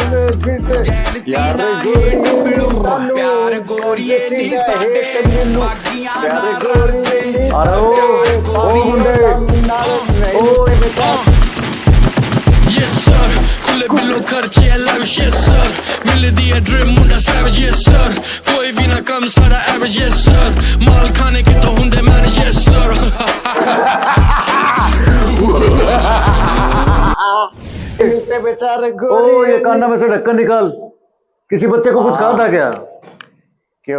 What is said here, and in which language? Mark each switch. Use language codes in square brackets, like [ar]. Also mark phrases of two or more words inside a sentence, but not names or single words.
[pa] यार प्यार गोरिये नी साडे बागियां ना रलदे [en] Yes sir, [pa] खुले बिल्लो खर्चे [en] lavish yes sir, [pa] मिल दिया ड्रीम मुंडा [en] savage yes sir, [pa] कोई भी ना कम सारा [en] average yes sir, [pa] माल खाने की तो हुंदे [en] manage yes sir. [hi] बेचारे ओ ये कान्ना में से ढक्कन निकाल, किसी बच्चे को कुछ कहा था क्या? क्यों